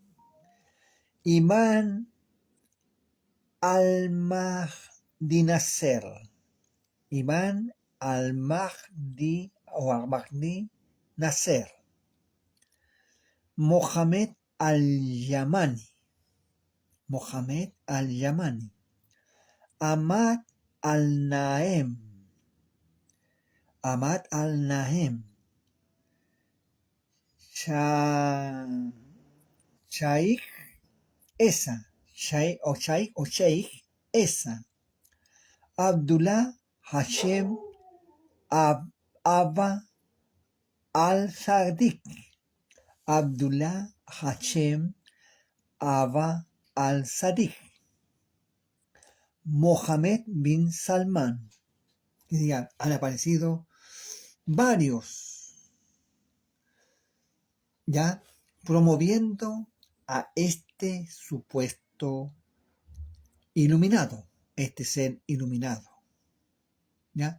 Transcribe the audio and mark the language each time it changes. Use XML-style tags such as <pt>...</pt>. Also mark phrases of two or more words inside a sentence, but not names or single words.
<es>Imán al-Mahdi Nasser, Imán al-Mahdi o al-Mahdi Nasser, Mohamed al-Yamani, Ahmad al-Naem, Sheikh Esa, Abdullah Hashem Abba al-Sadiq, Abdullah Hashem Abba al-Sadiq, Mohammed bin Salman. Han aparecido varios, ya promoviendo a este supuesto iluminado, este ser iluminado. ¿Ya?</es>